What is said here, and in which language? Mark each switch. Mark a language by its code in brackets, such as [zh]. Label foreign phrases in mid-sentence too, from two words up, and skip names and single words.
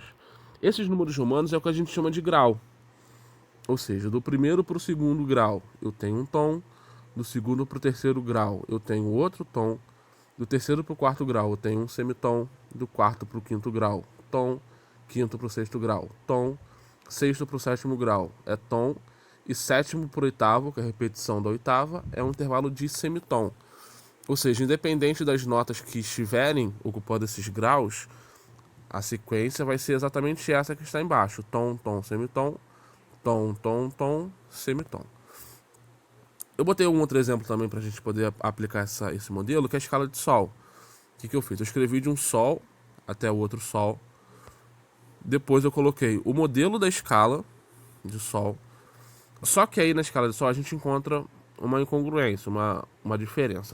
[pt] Esses números romanos é o que a gente chama de grau. Ou seja, do primeiro para o segundo grau eu tenho um tom, do segundo para o terceiro grau eu tenho outro tom, do terceiro para o quarto grau eu tenho um semitom, do quarto para o quinto grau, tom, quinto para o sexto grau, tom, sexto para o sétimo grau é tom, e sétimo para o oitavo, que é a repetição da oitava, é um intervalo de semitom. Ou seja, independente das notas que estiverem ocupando esses graus, a sequência vai ser exatamente essa que está embaixo. Tom, tom, semitom, tom, tom, tom, semitom. Eu botei um outro exemplo também para a gente poder aplicar esse modelo, que é a escala de Sol. O que eu fiz? Eu escrevi de um Sol até o outro Sol. Depois eu coloquei o modelo da escala de Sol. Só que aí na escala de Sol a gente encontra uma incongruência, uma diferença.